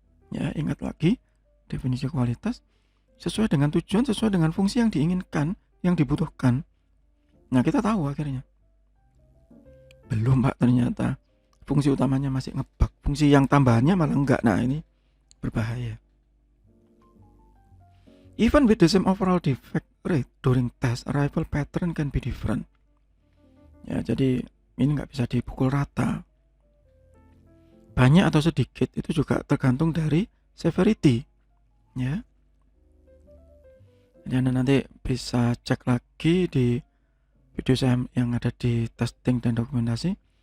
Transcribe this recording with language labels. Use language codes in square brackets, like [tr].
[id] Ya, ingat lagi definisi kualitas. Sesuai dengan tujuan, sesuai dengan fungsi yang diinginkan, yang dibutuhkan. Nah, kita tahu akhirnya. Belum Pak, ternyata fungsi utamanya masih ngebug. Fungsi yang tambahannya malah enggak. Nah, ini berbahaya. [en] Even with the same overall defect rate during test, arrival pattern can be different. [id] Ya, jadi ini nggak bisa dipukul rata. Banyak atau sedikit itu juga tergantung dari severity. Ya. Jadi Anda nanti bisa cek lagi di video saya yang ada di testing dan dokumentasi.